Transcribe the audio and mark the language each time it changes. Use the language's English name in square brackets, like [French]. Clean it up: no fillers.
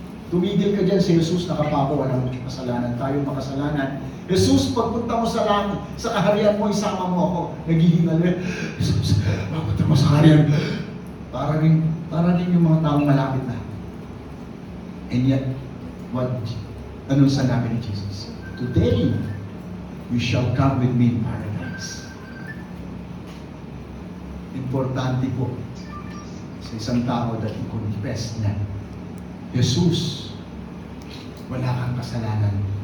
[Filipino] Tumigil ka dyan si Jesus, nakapako, walang kasalanan. Tayo makasalanan. Jesus, pagpunta mo sa langit, sa kaharian mo, isama mo ako. Naghihingal. Jesus, pagpunta mo sa kaharian. Para rin yung mga taong malapit na. [English] And yet, [Filipino] anong sanabi ni Jesus? [English] Today, you shall come with me in paradise. [Filipino] Importante po sa isang tao that i-confess niya, Jesus, wala kang kasalanan.